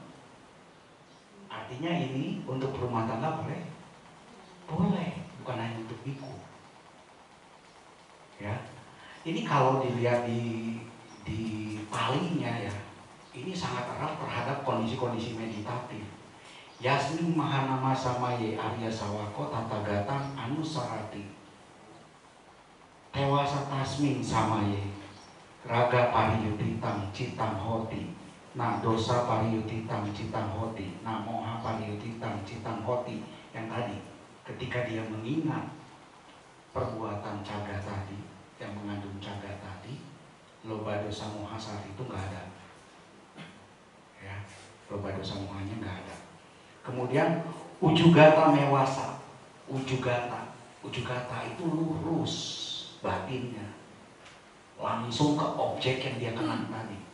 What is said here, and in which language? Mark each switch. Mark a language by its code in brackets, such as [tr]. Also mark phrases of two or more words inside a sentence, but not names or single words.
[id] Artinya ini untuk rumah tangga boleh? Boleh, bukan hanya untuk biku. Ya, ini kalau dilihat di Palinya ya, ini sangat erat terhadap kondisi-kondisi meditatif. [pi] Yasmin Mahanama Samaye Arya Sawako Tatagatam Anusarati Tewasa Tasmin Samaye Raga Pariyutitam Citam Hoti Na dosa pariyutitam citam hoti, na moha pariyutitam citam hoti. [id] Yang tadi, ketika dia mengingat perbuatan caga tadi, yang mengandung caga tadi, [pi] loba dosa moha [id] saat itu nggak ada. Ya, [pi] loba dosa mohanya [id] nggak ada. Kemudian [pi] ujugata mewasa, [id] ujugata itu lurus batinnya, langsung ke objek yang dia kenal tadi.